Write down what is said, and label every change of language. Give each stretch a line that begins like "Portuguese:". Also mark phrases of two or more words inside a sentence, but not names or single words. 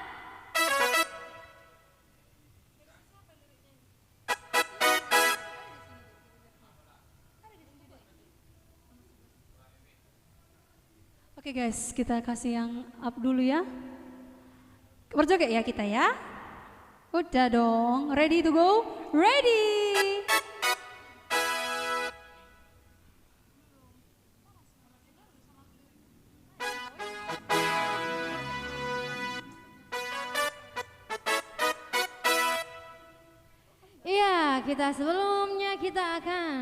Indonesian: Oke guys, kita kasih yang up dulu ya. Berjoget ya kita ya. Udah dong,
English: ready to go? Ready!
Indonesian: Iya, sebelumnya kita akan.